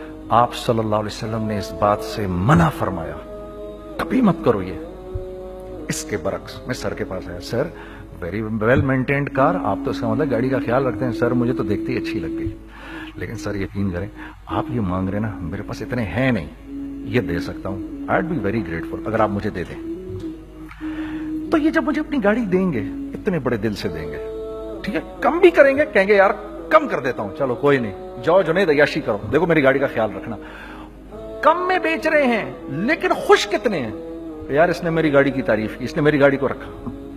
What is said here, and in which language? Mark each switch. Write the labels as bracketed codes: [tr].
[ur] آپ صلی اللہ علیہ وسلم نے اس بات سے منع فرمایا، کبھی مت کرو یہ. اس کے برعکس میں سر کے پاس آیا، سر [en] very well maintained car, [ur] آپ تو اس کا مطلب گاڑی کا خیال رکھتے ہیں. سر مجھے تو دیکھتے ہی اچھی لگ گئی، لیکن سر یقین کریں آپ یہ مانگ رہے نا، میرے پاس اتنے ہیں نہیں، یہ دے سکتا ہوں. [en] I would be very grateful [ur] اگر آپ مجھے دے دیں. تو یہ جب مجھے اپنی گاڑی دیں گے اتنے بڑے دل سے دیں گے، ٹھیک ہے، کم بھی کریں گے، کہیں گے یار کم کر دیتا ہوں، چلو کوئی نہیں، جاؤ جنید عیاشی کرو، دیکھو میری گاڑی کا خیال رکھنا. کم میں بیچ رہے ہیں لیکن خوش کتنے ہیں کہ یار اس نے میری گاڑی کی تعریف کی، اس نے میری گاڑی کو رکھا.